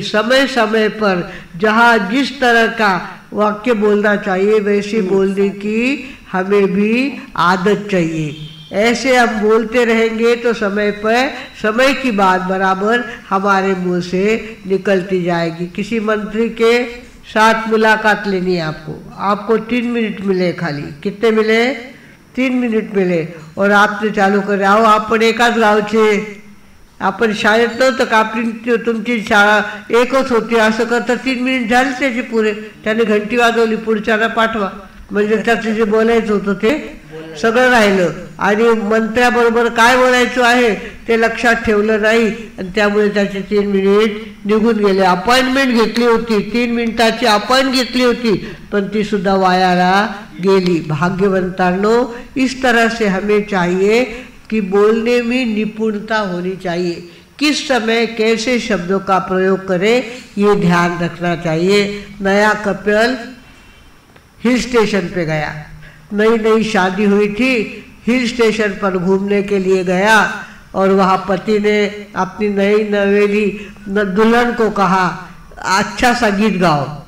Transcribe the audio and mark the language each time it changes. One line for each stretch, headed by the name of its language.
Hindi: समय समय पर जहाँ जिस तरह का वाक्य बोलना चाहिए वैसे बोलने की हमें भी आदत चाहिए। ऐसे हम बोलते रहेंगे तो समय पर समय की बात बराबर हमारे मुंह से निकलती जाएगी। किसी मंत्री के साथ मुलाकात लेनी है आपको 3 मिनिट मिले, खाली कितने मिले? 3 मिनिट मिले और आपने चालू कर
Marathi: आओ आपण एकाच गावचे, आपण शाळेत नव्हतं का, आपली तुमची शाळा एकच होती, असं करता 3 मिनिट झाले त्याचे पुरे. त्याने घंटी वाजवली, पुढच्याला पाठवा. म्हणजे त्याचं जे बोलायचं होतं ते सगळं राहिलं आणि मंत्र्याबरोबर काय बोलायचं आहे ते लक्षात ठेवलं नाही आणि त्यामुळे त्याचे 3 मिनिट निघून गेले. अपॉइंटमेंट घेतली होती, 3 मिनिटाची अपॉइंट घेतली होती, पण ती सुद्धा वायाला गेली.
Hindi: भाग्यवंतांनो, इस तरह से हमें चाहिए कि बोलने में निपुणता होनी चाहिए. किस समय कैसे शब्दों का प्रयोग करें ये ध्यान रखना चाहिए. नया कपल हिल स्टेशन पे गया, नई नई शादी हुई थी, हिल स्टेशन पर घूमने के लिए गया और वहाँ पति ने अपनी नई नवेली दुल्हन को कहा अच्छा सा गीत गाओ.